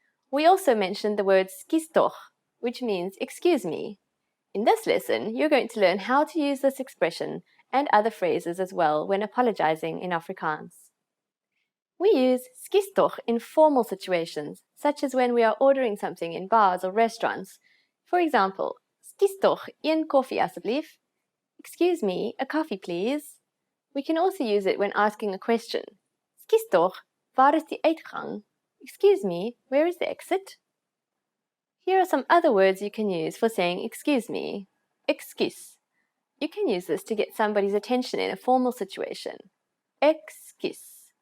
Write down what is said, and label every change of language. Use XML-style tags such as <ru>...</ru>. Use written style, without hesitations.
<en>We also mentioned the word skus tog, which means excuse me. In this lesson, you're going to learn how to use this expression and other phrases as well when apologizing in Afrikaans. We use skus tog in formal situations, such as when we are ordering something in bars or restaurants. For example,</en> <af>skus tog een koffie asseblief.</af> <en>Excuse me, a coffee please. We can also use it when asking a question.</en> <af>Skus tog, waar is die uitgang?</af> <en>Excuse me, where is the exit? Here are some other words you can use for saying excuse me. Ekskuus. You can use this to get somebody's attention in a formal situation. Ekskuus.</en>